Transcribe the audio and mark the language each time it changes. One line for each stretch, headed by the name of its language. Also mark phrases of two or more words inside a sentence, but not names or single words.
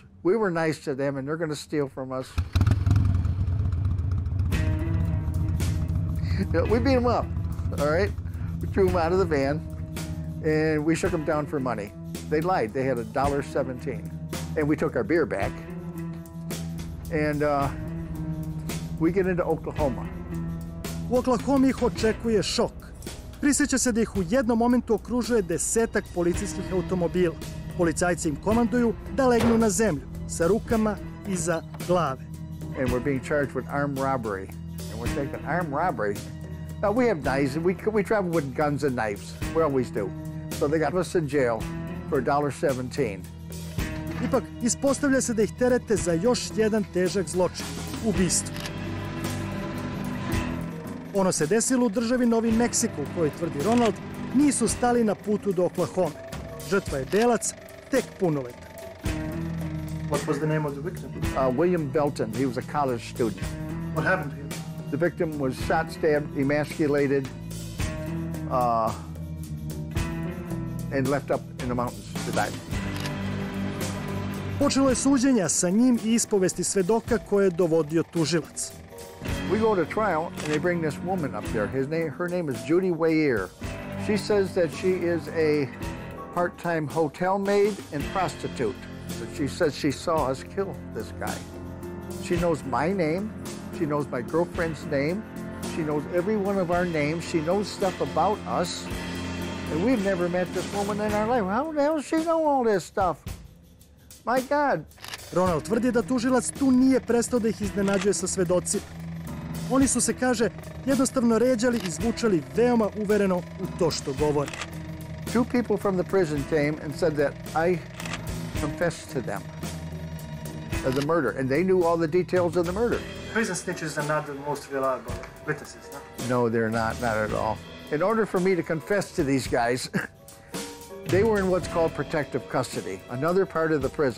English: We were nice to them, and they're going to steal from us. We beat them up, all right? We threw them out of the van, and we shook them down for money. They lied. They had $1.17. And we took our beer back, and we get into Oklahoma.
Serbian: U Oklahomi ih očekuje šok. Prisjeća se da ih u jednom momentu okružuje 10-ak policijskih automobila. Policajci im komanduju da legnu na zemlju, sa rukama iza glave.
English: And we're being charged with armed robbery. And we're thinking, armed robbery? Now, we have knives, and we travel with guns and knives. We always do. So they got us in jail for $1.17.
Serbian: Ipak, ispostavlja se da ih terete za još jedan težak zločin, ubistvo. Ono se desilo u državi Novi Meksiko, u kojoj, tvrdi Ronald, nisu stali na putu do Oklahome. Žrtva je belac, tek punoletan.
English: What was the name of the victim? William Belton. He was a college student. What happened to him? The victim was shot, stabbed, emasculated, and left up in the mountains to die.
Serbian: Počelo je suđenja sa njim i ispovesti svedoka koje je dovodio tužilac.
English: We go to trial, and they bring this woman up there. Her name is Judy Weir. She says that she is a part-time hotel maid and prostitute. But she says she saw us kill this guy. She knows my name. She knows my girlfriend's name. She knows every one of our names. She knows stuff about us. And we've never met this woman in our life. How the hell does she know all this stuff? My God.
Serbian: Ronald tvrdi da tužilac tu nije prestao da ih iznenađuje sa svedocima. Oni su se, kaže, jednostavno ređali i zvučali veoma uvereno u to što govore.
English: Two people from the prison came and said that I confessed to them of the murder, and they knew all the details of the murder. Prison snitches are not the most reliable witnesses, no? No, they're not at all. In order for me to confess to these guys, they were in what's called protective custody, another part of the prison.